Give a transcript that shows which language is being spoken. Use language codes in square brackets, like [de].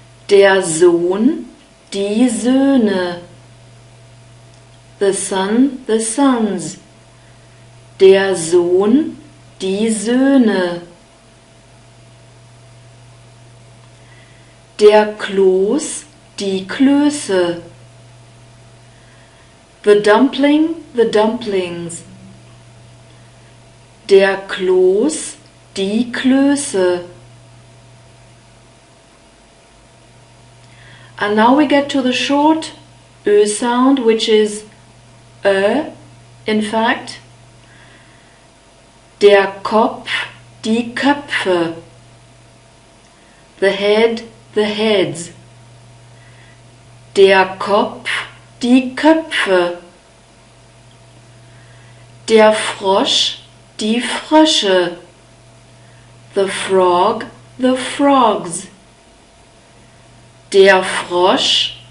[de] Der Sohn, die Söhne, [en] the son, the sons, [de] der Sohn, die Söhne, der Kloß, die Klöße, [en] the dumpling, the dumplings, [de] der Kloß, die Klöße. [en] And now we get to the short Ö sound, which is in fact. [de] Der Kopf, die Köpfe, [en] the head, the heads, [de] der Kopf, die Köpfe, der Frosch, die Frösche, [en] the frog, the frogs, [de] der Frosch,